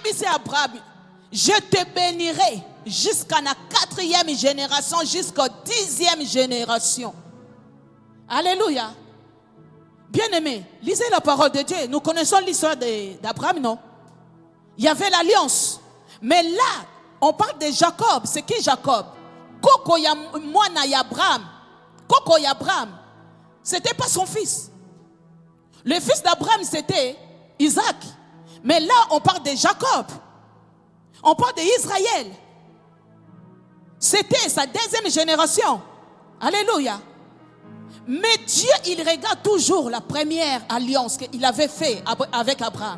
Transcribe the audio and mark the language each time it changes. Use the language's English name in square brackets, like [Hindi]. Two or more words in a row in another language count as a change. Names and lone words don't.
[French] Je te bénirai jusqu'à la 4e génération, jusqu'à 10e génération. Alléluia. Bien-aimés, lisez la parole de Dieu. Nous connaissons l'histoire d'Abraham, non? Il y avait l'alliance. Mais là, on parle de Jacob. C'est qui Jacob? [Kituba (Democratic Republic of Congo)] Koko ya mwana ya Abraham. Koko ya Abraham. [French] C'était pas son fils. Le fils d'Abraham, c'était Isaac. Mais là, on parle de Jacob. On parle d'Israël. C'était sa 2e génération. Alléluia. Mais Dieu, il regarde toujours la première alliance qu'il avait faite avec Abraham.